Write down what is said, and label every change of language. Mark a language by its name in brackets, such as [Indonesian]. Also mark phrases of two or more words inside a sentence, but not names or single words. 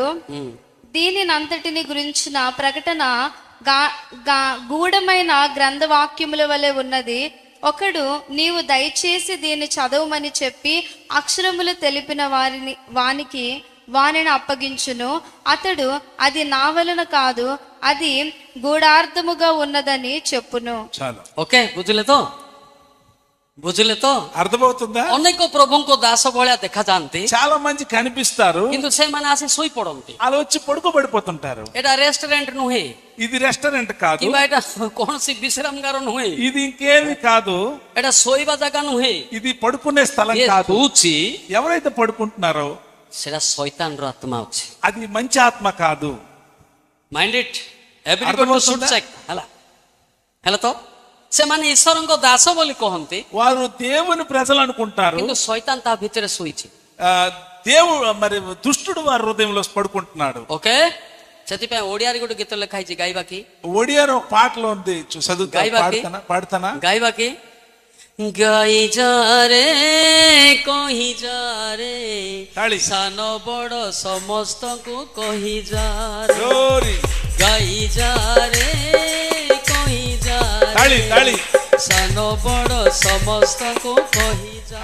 [Telugu] దీనినంతటిని గురించిన ప్రకటన గూఢమైన గ్రంథవాక్యముల వలె ఉన్నది। ఒకడు నీవు దయచేసి దీన్ని చదవమని చెప్పి అక్షరములు తెలిపిన వానిని అప్పగించును, అతడు అది నా వలన కాదు, అది గూఢార్థముగా ఉన్నదని చెప్పును। ఓకే, [Odia] ବୁଝିଲେ ତ [Telugu] అర్థమవుతుందా? [Odia] ଅନେକ ପ୍ରଭୁଙ୍କ ଦାସ ଭଳିଆ ଦେଖାଯାଆନ୍ତି, [Telugu] చాలా మంది కనిపిస్తారు, [Odia] କିନ୍ତୁ ସେମାନେ ଆସି ଶୋଇ ପଡନ୍ତି, [Telugu] అలా వచ్చి పడుకోబడిపోతుంటారు। [Odia] ଏଟା ରେଷ୍ଟୁରାଣ୍ଟ ନୁହେଁ, [Telugu] ఇది రెస్టారెంట్ కాదు, [Odia] କିମ୍ବା ଏଟା କୌଣସି ବିଶ୍ରାମଗାର ନୁହେଁ, [Telugu] ఇది ఇంకేమి కాదు, [Odia] ଏଟା ଶୋଇବା ଜାଗା ନୁହେଁ, [Telugu] ఇది పడుకునే స్థలం కాదు। [Odia] ଶୋଉଛି [Telugu] ఎవరైతే పడుకుంటున్నారో [Odia] ସେଟା ଶୈତାନର ଆତ୍ମା ଅଛି। [Telugu] అది మంచి ఆత్మ కాదు. [English] mind it everybody to should check [Odia] ହେଲା ହେଲା ତ ସେମାନେ ଈଶ୍ୱରଙ୍କ ଦାସ ବୋଲି କହନ୍ତି [Telugu] వారు దేవుని ప్రజలు అనుకుంటారు. [Odia] କିନ୍ତୁ ଶୈତାନ ତା ଭିତରେ ଶୋଇଛି। [Telugu] దేవుడు మరి దుష్టుడు వారి హృదయంలో పడుకుంటున్నాడు. [Odia] ଓକେ ସେଥିପାଇଁ ଓଡିଆରେ ଗୋଟେ ଗୀତ ଲେଖା ହେଇଛି ଗାଇବା କି [Telugu] ఒడియాలో ఒక పాటలో ఉంది చదువుతా [Odia] ଗାଇବା କି? [Telugu] పాడతానా [Odia] ଗାଇବା କି ଗାଇ ଯା ରେ କହି ଯା ରେ ତାଳି। ସାନ ବଡ ସମସ୍ତଙ୍କୁ କହି ଯା ରେ జోరి ଗାଇ ଯା ରେ କହି ଯା ତାଳି ରେ ତାଳି ସାନ ବଡ ସମସ୍ତଙ୍କୁ କହି ଯା